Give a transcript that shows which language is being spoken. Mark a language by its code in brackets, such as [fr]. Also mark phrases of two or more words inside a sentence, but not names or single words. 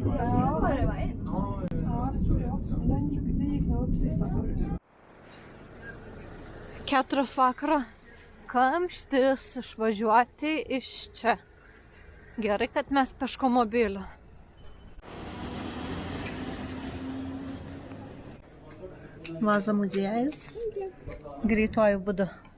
[sv] Ja, var det var en? Ja, det tror jag. Den gick nog upp sista turen. [lt] 4 vakaro. Kamštis išvažiuoti iš čia. Gerai, kad mes peško mobiliu. Vaza muziejus. Greituoju būdu.